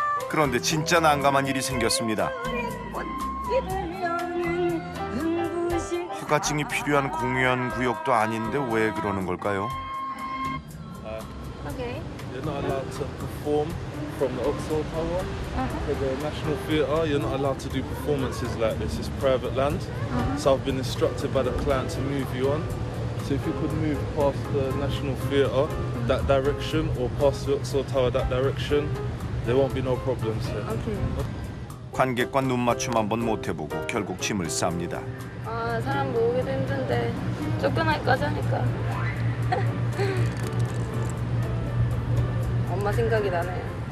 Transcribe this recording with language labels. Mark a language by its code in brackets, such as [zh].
[ko] 그런데 진짜 난감한 일이 생겼습니다. 허가증이 필요한 공연 구역도 아닌데 왜 그러는 걸까요? [en] Okay. You're not allowed to perform from the Oxford Tower for the National Theatre. You're not allowed to do performances like this. It's private land. So I've been instructed by the client to move you on. So if you could move past the National Theatre that direction or past the Oxford Tower that direction, there won't be no problems here. Okay. [ko] 관객과 눈맞춤 한번 못 해보고 결국 짐을 쌉니다. 사람 모으기도 힘든데 쫓겨날까지 하니까 엄마 생각이 나네.